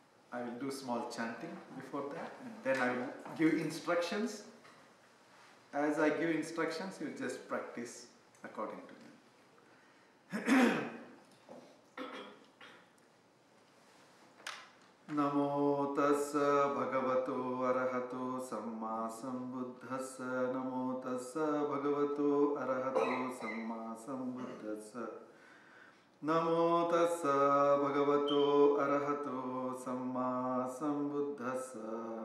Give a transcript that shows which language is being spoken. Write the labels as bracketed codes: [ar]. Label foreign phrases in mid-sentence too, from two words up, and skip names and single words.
[en] I will do small chanting before that, and then I will give instructions. As I give instructions, you just practice according to them. [pi] Namo tassa bhagavato arahato samma sambuddhassa. Namo tassa bhagavato arahato samma sambuddhassa. Namo tassa bhagavato arahato samma sambuddhassa.